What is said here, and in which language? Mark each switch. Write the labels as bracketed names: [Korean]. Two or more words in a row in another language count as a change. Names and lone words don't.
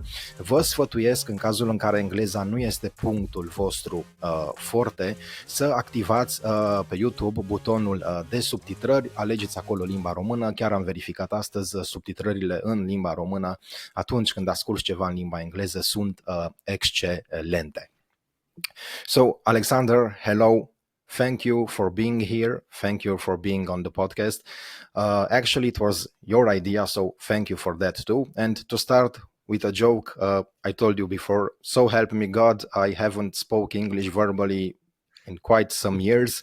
[Romanian] Vă sfătuiesc, în cazul în care engleza nu este punctul vostru forte, să activați pe YouTube butonul de subtitrări, alegeți acolo limba română, chiar am verificat astăzi, subtitrările în limba română atunci când asculți ceva în limba engleză sunt excelente. [English] So, Alexander, hello. Thank you for being here. Thank you for being on the podcast. Actually, it was your idea, so thank you for that too. And to start with a joke, I told you before, so help me God, I haven't spoke English verbally in quite some years.